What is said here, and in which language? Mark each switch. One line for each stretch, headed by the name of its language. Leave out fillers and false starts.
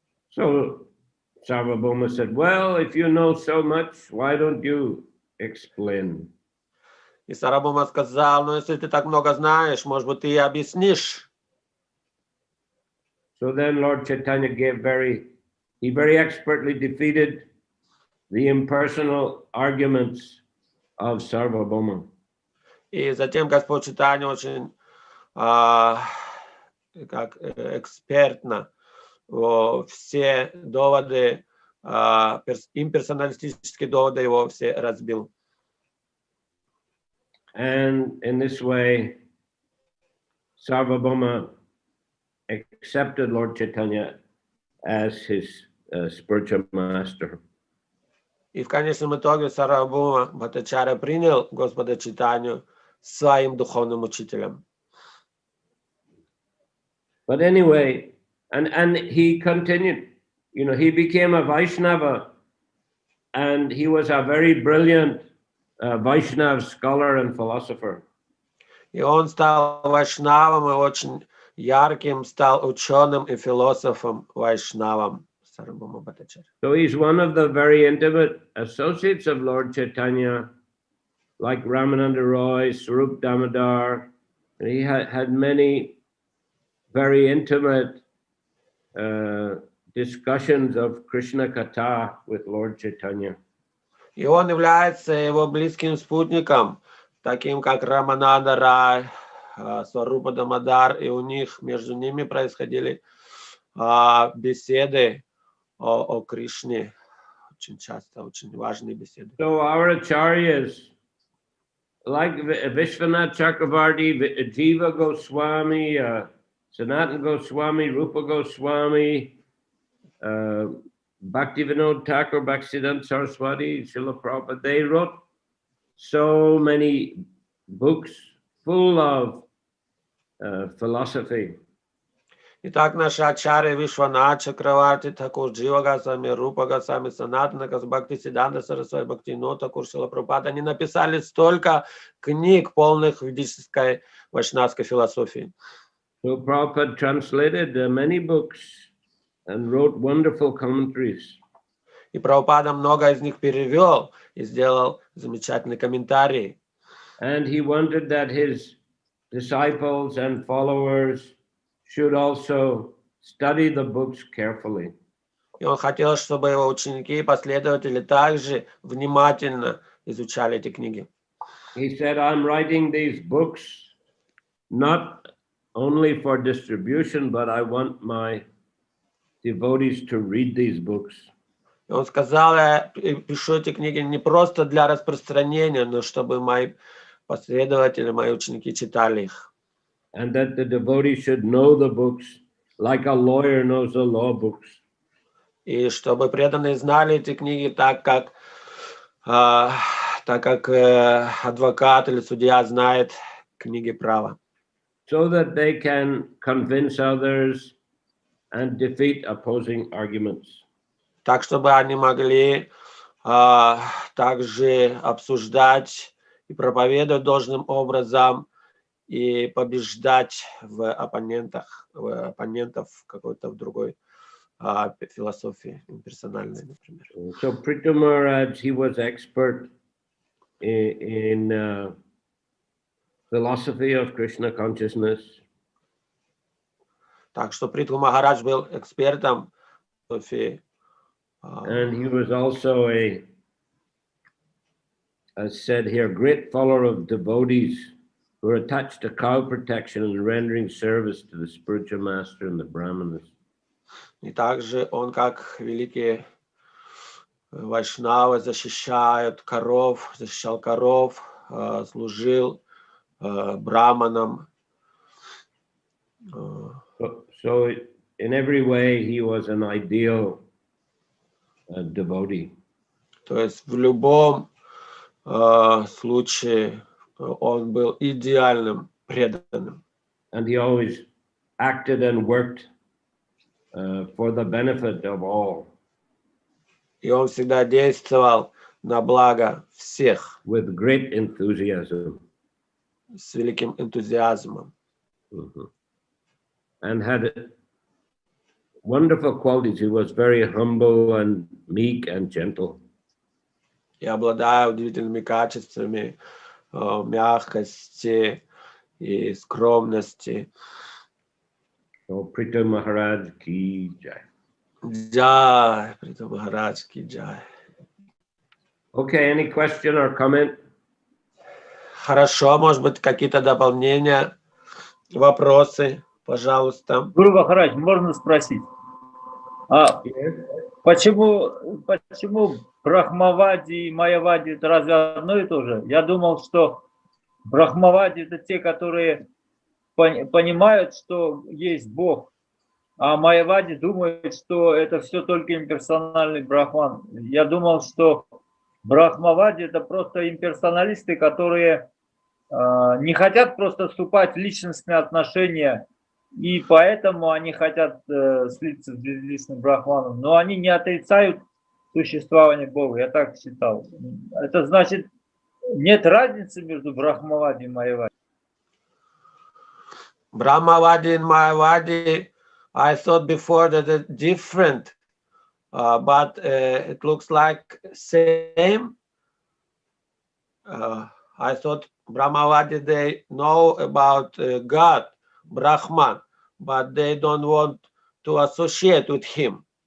English: So Sarvabhauma said, well, if you know so much, why don't you explain?
Russian: И Сарвабхаума сказал, ну если ты так много знаешь, может быть, ты и объяснишь.
English: So then Lord Chaitanya he very expertly defeated the impersonal arguments of Sarvabhauma.
Russian: И затем Господь Чайтанья очень как экспертно все доводы, имперсоналистические доводы его все разбил.
English: And in this way, Sarvabhauma accepted Lord Chaitanya as his spiritual master.
Russian: И в конечном итоге Сарвабхаума Бхаттачарья принял Господа Чайтанью своим духовным учителем.
English: But anyway, and he continued, he became a Vaishnava, and he was a very brilliant Vaishnava scholar and philosopher.
Russian: И он стал вайшнавом и очень ярким, стал ученым и философом вайшнавом.
English: So he's one of the very intimate associates of Lord Chaitanya, like Ramananda Roy, Swarup Damodar. And he had many very intimate discussions of Krishna Katha with Lord Chaitanya.
Russian: И он является его близким спутником, таким как Рамананда Рай, Сварупа Дамодар, и у них между ними происходили беседы о Кришне, очень часто, очень важные беседы.
English: So our acharyas, like Vishwanath Chakravarti, Jiva Goswami, Sanatana Goswami, Rupa Goswami, Bhaktivinoda Thakur, Bhaktisiddhanta Saraswati, Srila Prabhupada, they wrote so many books full of philosophy.
Russian: Итак, наши ачарьи Вишванат Чакраварти, Тхакур, Джива Госвами, Рупа Госвами, Санатана Госвами, Бхактисиддханта Сарасвати, Бхактивинода Тхакур, Шрила Прабхупада, они написали столько книг, полных ведической вайшнавской философии.
English: So Prabhupada translated many books and wrote wonderful commentaries.
Russian: И Прабхупада много из них перевел и сделал замечательные комментарии.
English: And he wanted that his disciples and followers should also study the books carefully.
Russian: И он хотел, чтобы его ученики и последователи также внимательно изучали эти книги.
English: He said, I'm writing these books not only for distribution, but I want my devotees to read these books.
Russian: И он сказал, я пишу эти книги не просто для распространения, но чтобы мои последователи, мои ученики читали их.
English: And that the devotee should know the books like a lawyer knows the law books.
Russian: И чтобы преданные знали эти книги так как адвокат или судья знает книги права.
English: So that they can convince others and defeat opposing arguments.
Russian: Так, чтобы они могли также обсуждать и проповедовать должным образом и побеждать в оппонентов какой-то в другой философии, персональной, например.
English: So Prithu Maharaj, he was expert in philosophy of Krishna consciousness.
Russian: Так что Притху Махарадж был экспертом философии.
English: And he was also as said here, great follower of devotees who are attached to cow protection and rendering service to the spiritual master and the brahmanas.
Russian: И также он, как великие вайшнавы, защищал коров, служил браманам.
English: So in every way, he was an ideal devotee.
Russian: То есть в любом случае он был идеальным преданным.
English: And he always acted and worked for the benefit of all.
Russian: И он всегда действовал на благо всех.
English: With great enthusiasm.
Russian: С великим энтузиазмом.
English: And had wonderful qualities. He was very humble and meek and gentle.
Russian: И обладая удивительными качествами мягкости и скромности.
English: So Prita Maharaj ki jai.
Hindi: Jai, Prita Maharaj ki jai.
English: Okay, any question or comment?
Russian: Хорошо, может быть, какие-то дополнения, вопросы, пожалуйста. Гуру Махарадж, можно спросить? Почему Брахмавади и Майявади это разве одно и то же? Я думал, что Брахмавади это те, которые понимают, что есть Бог, а Майявади думают, что это все только имперсональный брахман. Я думал, что Брахмавади это просто имперсоналисты, которые не хотят просто вступать в личностные отношения, и поэтому они хотят слиться с безличным брахманом, но они не отрицают существование Бога, я так считал. Это значит, нет разницы между Брахмавади и Майявади.
English: Brahmavadi and Mayavadi, I thought before that it's different, but it looks like same. I thought Brahmavadi, they know about God, Brahman, but they don't want to associate with him.